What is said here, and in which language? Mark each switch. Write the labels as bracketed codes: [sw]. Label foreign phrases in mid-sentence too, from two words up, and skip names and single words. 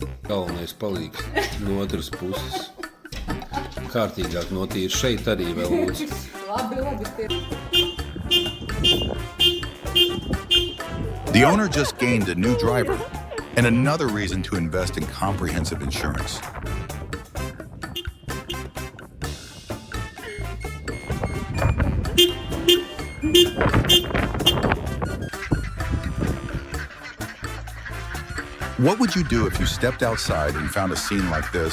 [lv] galvenais palīgs no otras puses. Kārtīgāk notīri šeit arī vēl lūdzu. [en] The owner just gained a new driver and another reason to invest in comprehensive insurance. What would you do if you stepped outside and found a scene like this?